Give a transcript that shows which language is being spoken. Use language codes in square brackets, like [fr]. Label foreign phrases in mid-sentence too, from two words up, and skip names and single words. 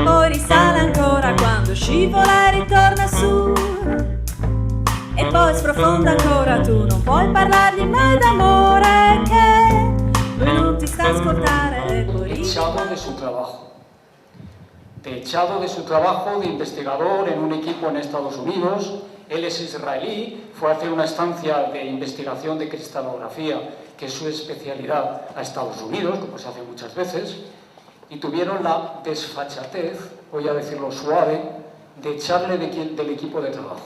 [it] risale ancora quando scivola e ritorna su. E poi sprofonda ancora, tu non puoi parlargli mai d'amore, che lui non ti sta a ascoltare. [es] Echado de su trabajo. Echado de su trabajo de investigador en un equipo en Estados Unidos. Él es israelí, fue a hacer una estancia de investigación de cristalografía, que es su especialidad, a Estados Unidos, como se hace muchas veces, y tuvieron la desfachatez, voy a decirlo suave, de echarle del equipo de trabajo.